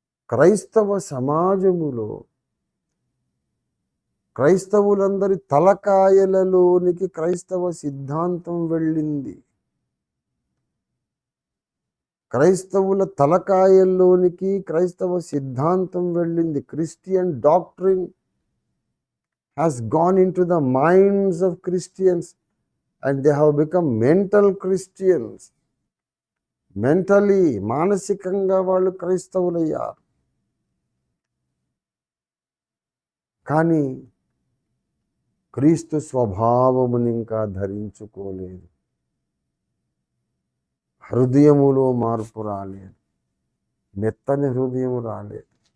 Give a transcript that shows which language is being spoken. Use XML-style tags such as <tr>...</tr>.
<te>క్రైస్తవ సమాజములో క్రైస్తవులందరి తలకాయలలోనికి క్రైస్తవ సిద్ధాంతం వెళ్ళింది. క్రైస్తవుల తలకాయల్లోనికి క్రైస్తవ సిద్ధాంతం వెళ్ళింది.</te> <en>Christian doctrine has gone into the minds of Christians and they have become mental Christians.</en> <te>Mentally, మానసికంగా వాళ్ళు క్రైస్తవులయ్యారు. కానీ క్రీస్తు స్వభావముని ఇంకా ధరించుకోలేదు. హృదయములో మార్పు రాలేదు, మెత్తని హృదయం రాలేదు.</te>